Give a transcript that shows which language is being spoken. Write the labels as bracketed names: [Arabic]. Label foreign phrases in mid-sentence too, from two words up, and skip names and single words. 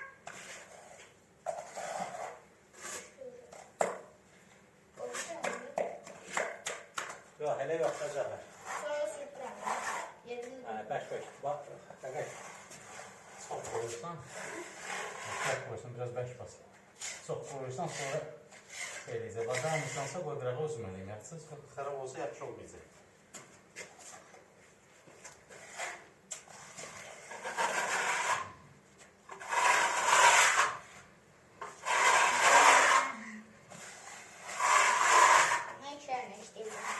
[Turkish] Yok hele yok da [Azerbaijani] Sonra sürtürəm. Yerini [Turkish] Beş. Bak, evet. Çok koyursan, çok koyursan biraz beş bas. [Azerbaijani] Çok koyursan sonra eləyəcək. Bacarmırsansa qoy qırağa özməliyim. Yaxşı, xarab olsa yaxşı olmayacaq. [Turkish] ne işlerine işleyeceğim.